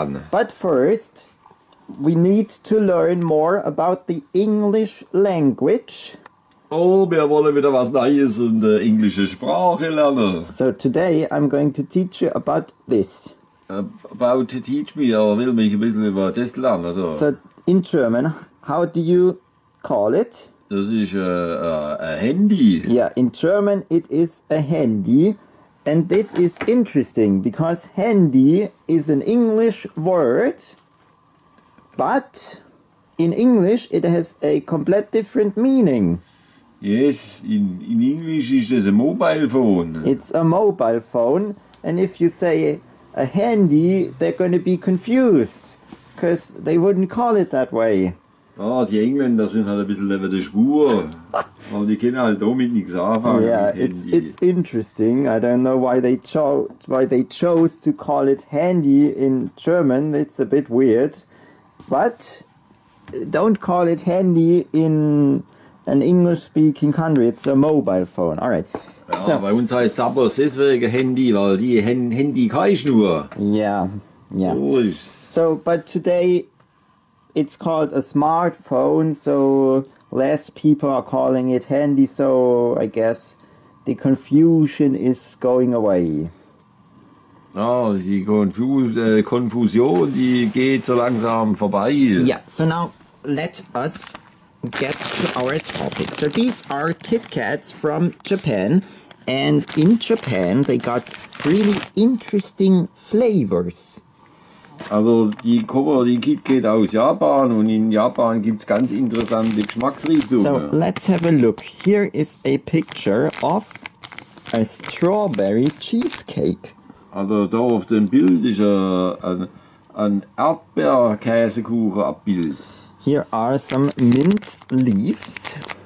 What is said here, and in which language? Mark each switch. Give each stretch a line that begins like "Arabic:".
English: But first, we need to learn more about the English language.
German: Oh, wir wollen wieder was Neues in der englischen Sprache lernen.
English: So today I'm going to teach you about this. About teach me,
German: will mich ein bisschen über das lernen.
English: So in German, how do you call it?
German: Das ist ein Handy.
English: Yeah, in German it is a handy. And this is interesting because handy is an English word, but in English it has a complete different meaning. Yes, in English is this a mobile phone. It's a mobile phone, and if you say a handy, they're going to be confused because they wouldn't call it that way.
German: Ah, die Engländer sind halt ein bisschen neben der Spur. Aber die können halt damit nichts anfangen.
English: Yeah, it's interesting. I don't know why they chose to call it handy in German. It's a bit weird. But don't call it handy in an English-speaking country. It's a mobile phone. All right.
German: Ja, so, bei uns heißt es aber deswegen Handy, weil die Handy keine Schnur.
English: Yeah. So, but today it's called a smartphone, so less people are calling it handy, so I guess the confusion is going away.
German: Ah, die Konfusion, die geht so langsam vorbei.
English: Yeah, so now let us get to our topic. So these are KitKats from Japan, and in Japan they got really interesting flavors.
German: Also die KitKat aus Japan, und in Japan gibt es ganz interessante Geschmacksrichtungen.
English: So let's have a look. Here is a picture of a strawberry cheesecake.
German: Also da auf dem Bild ist ein Erdbeerkäsekuchen abbild.
English: Here are some mint leaves.